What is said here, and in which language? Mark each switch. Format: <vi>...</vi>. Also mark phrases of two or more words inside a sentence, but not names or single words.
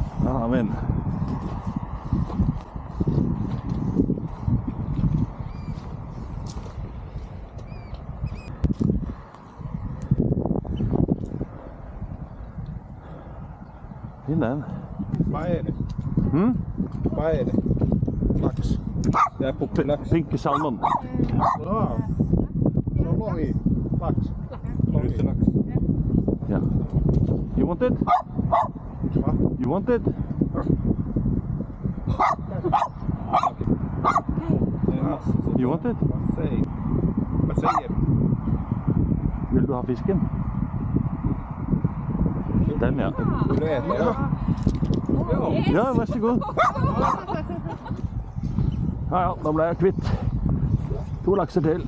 <no>Der har vi en. Fin den. Hva er det? Hva er det? Laks. Det er pukkellaks.</no> <en>Pink salmon.</en> <no>Bra. Nå må vi. Laks. Luselaks.</no> <en>Yeah. You want it?</en> <no>Hva?</no> <en>You want it?</en> <no>Det er masse sånn.</no> <en>You want it?</en> <no>Hva sier du? Vil du ha fisken? Den, ja. Vil du ete det? Ja, vær så god. Ja, ja, da ble jeg kvitt 2 lakser til.</no>